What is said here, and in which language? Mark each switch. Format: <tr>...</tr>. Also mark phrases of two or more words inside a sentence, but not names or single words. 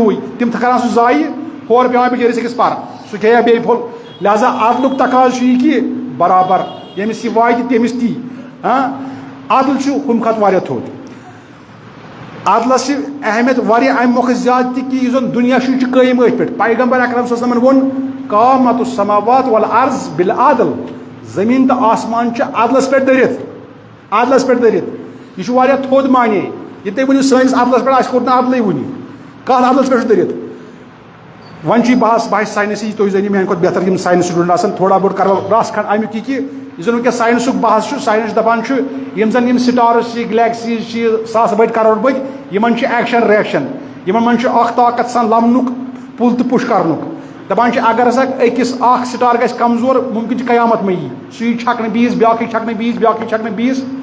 <ks>ہیوٗے تِم کران سُہ ضایہِ ہورٕ پیٚوان بِچٲرِس أکِس پَرٕ سُہ کھیٚیا بیٚیہِ پھوٚل لہذا عدلُک تقاضہٕ چھُ یہِ کہِ برابر ییٚمِس یہِ واتہِ تٔمِس تی عدل چھُ ہُمہِ کھۄتہٕ واریاہ تھوٚد عدلس چھِ اہمیت واریاہ اَمہِ مۄکھٕ زیادٕ تہِ کہِ یُس زن دُنیا چھُ یہِ چھُ قٲیِم أتھۍ پٮ۪ٹھ پیغمبر اکرم</ks> <ar>صلی اللہ علیہ وسلمن</ar> <ks>ووٚن</ks> <ar>قامت السماوات والارض بالعدل</ar> <ks>زٔمیٖن تہٕ آسمان چھِ عدلس پٮ۪ٹھ دٔرِتھ عدلس پٮ۪ٹھ دٔرِتھ یہِ چھُ واریاہ تھوٚد معنے یہِ تُہۍ ؤنِو سٲنِس عدلس پٮ۪ٹھ اَسہِ کوٚر نہٕ عدلٕے وُنہِ کتھ عدلس پٮ۪ٹھ چھُ دٔرِتھ وۄنۍ چھُ یہِ بحث ساینسی تُہۍ زٲنِو میانہِ کھۄتہٕ بہتر یِم</ks> <en>science student</en> <ks>آسان</ks> <ur>تھوڑا بہت</ur> <ks>کرو رس کھنڈ امیُک یہِ کہِ یُس زن وٕنکیٚس ساینسُک بحث چھُ ساینس دپان چھُ یِم زن یِم سٹارٕز چھِ گلیکسیٖز چھِ ساسہٕ بٔدۍ کرور بٔدۍ یِمن چھُ ایکشن رِیکشن یِمن منٛز چھُ اکھ طاقت آسان لمنُک پُل تہٕ پُش کرنُک دپان چھِ اگر ہسا أکِس اکھ سٹار گژھِ کمزور مُمکِن چھُ قیامت مہ یی سُہ یی چھکنہٕ بیٚیِس بیاکھ یی چھکنہٕ بیٚیِس بیاکھ یی چھکنہٕ بیٚیِس</ks>